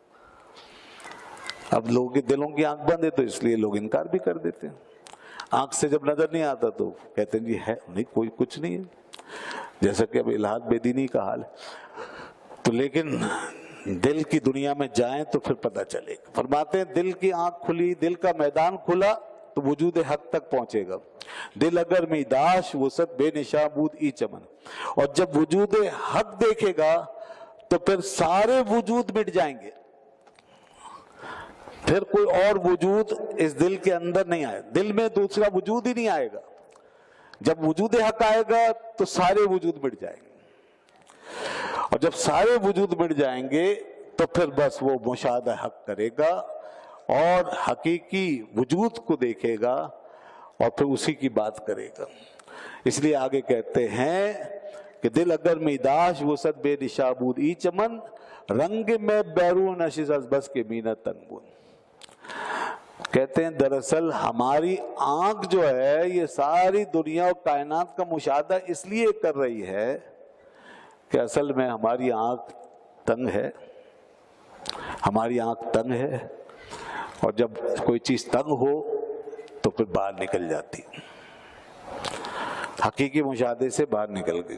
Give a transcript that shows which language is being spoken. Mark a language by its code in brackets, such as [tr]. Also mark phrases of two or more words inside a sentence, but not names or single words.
[ur] اب لوگوں کے دلوں کی آنکھ بند ہے تو اس لیے لوگ انکار بھی کر دیتے ہیں، آنکھ سے جب نظر نہیں آتا تو کہتے ہیں جی ہے نہیں، کوئی کچھ نہیں ہے، جیسا کہ اب الہاد بے دینی کا حال ہے۔ تو لیکن دل کی دنیا میں جائیں تو پھر پتہ چلے گا۔ فرماتے ہیں دل کی آنکھ کھلی، دل کا میدان کھلا تو وجود حق تک پہنچے گا. [fa] دل اگر میں داش وسعت بے نشاں بود ای چمن. [ur] اور جب وجود حق دیکھے گا تو پھر سارے وجود مٹ جائیں گے, پھر کوئی اور وجود اس دل کے اندر نہیں آئے, دل میں دوسرا وجود ہی نہیں آئے گا. جب وجود حق آئے گا تو سارے وجود مٹ جائیں گے, اور جب سارے وجود مٹ جائیں گے تو پھر بس وہ مشاہدہ حق کرے گا اور حقیقی وجود کو دیکھے گا اور پھر اسی کی بات کرے گا. اس لیے آگے کہتے ہیں کہ [fa] دل اگر میں داش وسعت بے نشاں بود ای چمن, رنگ میں بیرون نشست از بس کے مینا تنگ بود. [ur] کہتے ہیں دراصل ہماری آنکھ جو ہے یہ ساری دنیا اور کائنات کا مشاہدہ اس لیے کر رہی ہے کہ اصل میں ہماری آنکھ تنگ ہے, ہماری آنکھ تنگ ہے, اور جب کوئی چیز تنگ ہو تو پھر باہر نکل جاتی, حقیقی مشاہدے سے باہر نکل گئی.